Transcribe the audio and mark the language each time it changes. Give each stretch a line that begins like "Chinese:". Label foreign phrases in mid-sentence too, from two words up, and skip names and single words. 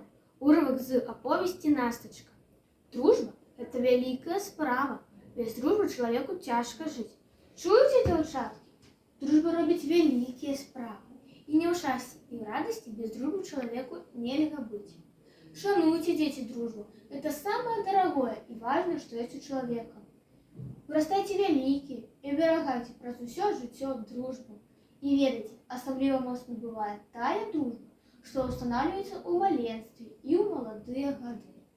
Belarusian: Урывак з аповесці «Настачка». Дружба – это вялікая справа. Без дружбы чалавеку цяжка жыць. Чуеце, дзяўчаткі? Дружба робіць вялікія справы. І не ў шчасці, і ў радасці без дружбы чалавеку нельга быць. Шануйце, дзеці, дружбу.
Russian: Это самое дорогое и важное, что есть у человека.
Belarusian: Вырастайте вялікія і аберагайце праз усё жыццё дружбу. І ведайце, асабліва моцна бывае тая дружба, што ўстанаўліваецца ў маленстве і ў маладыя гады.